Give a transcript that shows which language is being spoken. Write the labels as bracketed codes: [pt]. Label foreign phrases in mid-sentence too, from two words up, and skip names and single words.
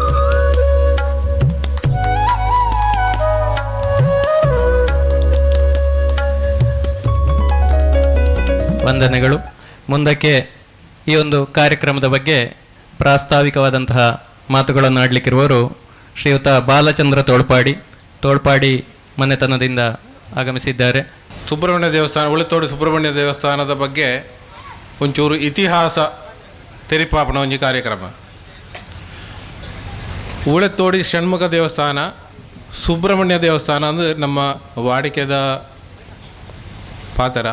[kn] ವಂದನೆಗಳು. ಮುಂದಕ್ಕೆ ಈ ಒಂದು ಕಾರ್ಯಕ್ರಮದ ಬಗ್ಗೆ ಪ್ರಾಸ್ತಾವಿಕವಾದಂತಹ ಮಾತುಗಳನ್ನು ಆಡಲಿಕ್ಕಿರುವವರು ಶ್ರೀಯುತ ಬಾಲಚಂದ್ರ ತೋಳ್ಪಾಡಿ ಮನೆತನದಿಂದ ಆಗಮಿಸಿದ್ದಾರೆ. [tcy] ಸುಬ್ರಹ್ಮಣ್ಯ ದೇವಸ್ಥಾನ, ಉಳಿತೋಡು ಸುಬ್ರಹ್ಮಣ್ಯ ದೇವಸ್ಥಾನದ ಬಗ್ಗೆ ಒಂಚೂರು ಇತಿಹಾಸ ತೆರಿಪಾಪಣ ಒಂಜಿ ಕಾರ್ಯಕ್ರಮ. ಉಳೆತೋಡಿ ಷಣ್ಮುಖ ದೇವಸ್ಥಾನ, ಸುಬ್ರಹ್ಮಣ್ಯ ದೇವಸ್ಥಾನ ಅಂದ್ರೆ ನಮ್ಮ ವಾಡಿಕೆದ ಪಾತ್ರ.